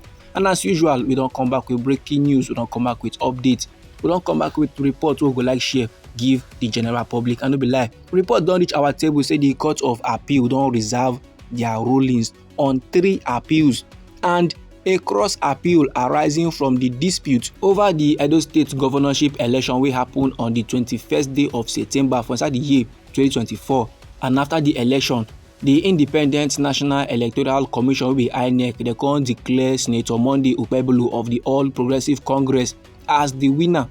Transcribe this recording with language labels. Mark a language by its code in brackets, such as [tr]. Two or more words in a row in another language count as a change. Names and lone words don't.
[pcm] And as usual, we don't come back with breaking news, we don't come back with updates, we don't come back with reports we go like share give the general public. And no be lie, report don't reach our table say the court of appeal don't reserve their rulings on 3 appeals and a cross appeal arising from the dispute over the Edo State governorship election wey happen on the 21st day of September for inside the year 2024. And after the election, the Independent National Electoral Commission wey be INEC, they con declare Senator Monday Okpebholo of the All Progressive Congress as the winner.